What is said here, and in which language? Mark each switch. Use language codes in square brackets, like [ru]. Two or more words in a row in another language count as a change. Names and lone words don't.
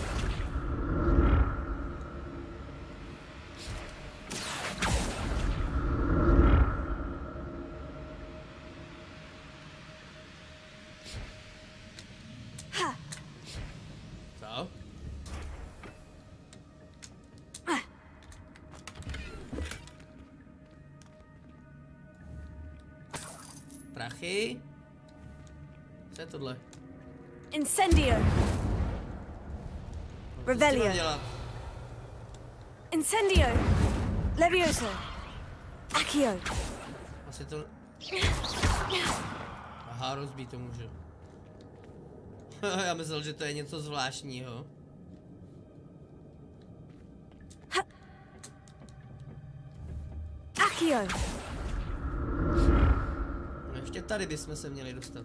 [cs] Co? Prachy? Co je tohle? Incendio. Revelio. Incendio. Levioso. Accio. Asi to... Aha, rozbít to můžu. Já myslel, že to je něco zvláštního. Accio. No ještě tady bychom se měli dostat.